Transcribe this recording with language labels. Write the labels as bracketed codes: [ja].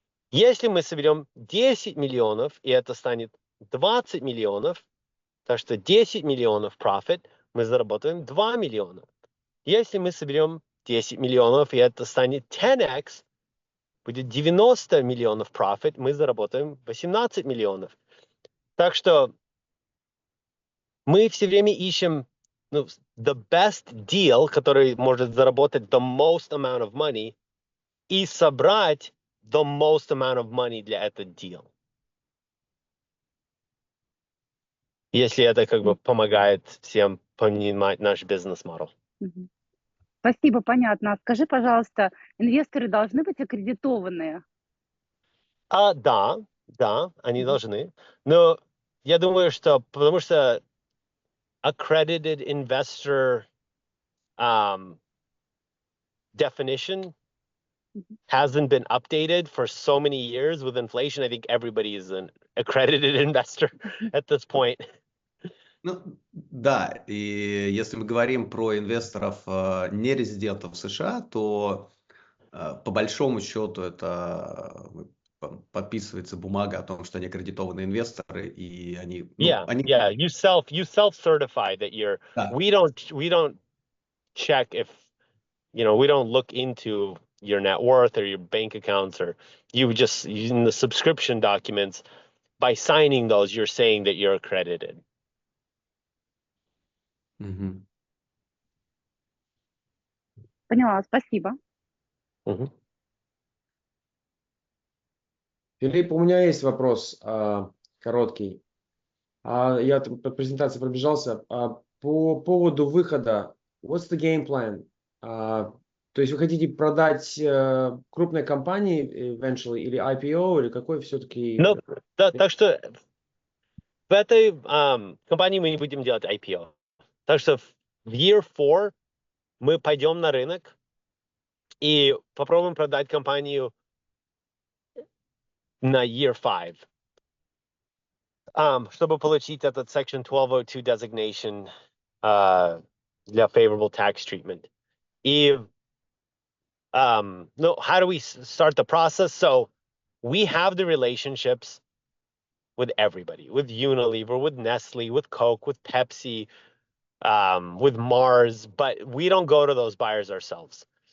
[ru] Если мы соберем 10 миллионов, и это станет 20 миллионов, так что 10 миллионов [en] profit, [ru] мы заработаем 2 миллиона. Если мы соберем 10 миллионов, и это станет 10x, будет 90 миллионов [en] profit, [ru] мы заработаем 18 миллионов. Так что мы все время ищем [en] the best deal, [ru] который может заработать [en] the most amount of money, [ru] и собрать the most amount of money для этого [en] deal. [ru] Если это как бы помогает всем понимать наш бизнес-модел. Спасибо, понятно. А скажи, пожалуйста, инвесторы должны быть аккредитованные? Да, они должны. Но я думаю, что потому что [en] accredited investor definition hasn't been updated for so many years with inflation. I think everybody is an accredited investor at this point. [ru] Да, и если мы говорим про инвесторов не резидентов США, то по большому счету это подписывается бумага о том, что они аккредитованные инвесторы, и они... [en] You self-certify that you're... [ru] Да. [en] We don't check if, we don't look into your net worth or your bank accounts, or you just, using the subscription documents, by signing those, you're saying that you're accredited. [ru] Поняла, спасибо. Филипп, у меня есть вопрос короткий. Я по презентации пробежался. По поводу выхода, [en] what's the game plan? [ru] То есть вы хотите продать крупной компании eventually или IPO, или какой все-таки... Так что в этой компании мы не будем делать IPO. Так что в [en] year 4 [ru] мы пойдем на рынок и попробуем продать компанию на [en] year 5. [ru] Чтобы получить этот Section 1202 [en] designation [ru] для [en] favorable tax treatment. И how do we start the process? So we have the relationships with everybody, with Unilever, with Nestle, with Coke, with Pepsi, with Mars, but we don't go to those buyers ourselves.